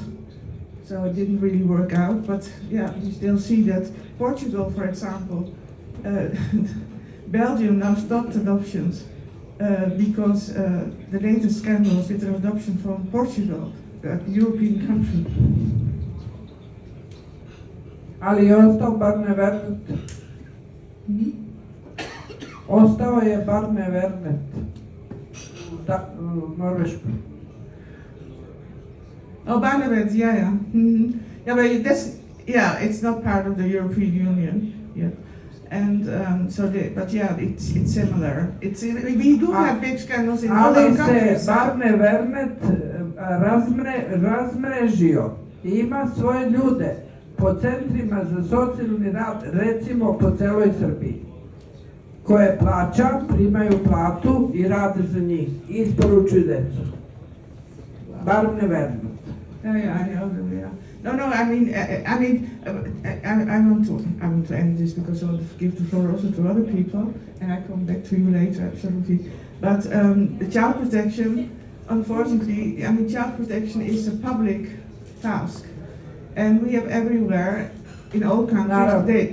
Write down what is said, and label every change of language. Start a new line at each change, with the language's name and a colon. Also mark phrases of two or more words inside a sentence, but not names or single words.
English: So it didn't really work out, but yeah, we still see that Portugal, for example, Belgium now stopped adoptions because the latest scandals with an adoption from Portugal, a European country.
Serbian: Ali je ostao bar nevernet. Ostao je bar nevernet u Norveškoj.
English: Oh, Barnabas, yeah. Mm-hmm. Yeah, but that's, it's not part of the European Union yet. And but yeah, it's similar. We do have big scandals in other
Serbian: Ali
English: countries.
Serbian: se Barne Vernet razmrežio i ima svoje ljude po centrima za socijalni rad, recimo po celoj Srbiji, koje plaća, primaju platu i rade za njih, i isporučuju decu. Barne Vernet.
English: Yeah, I know them. Yeah. No. I want to end this because I want to give the floor also to other people, and I come back to you later, absolutely. But the child protection, unfortunately, child protection is a public task, and we have everywhere in all countries.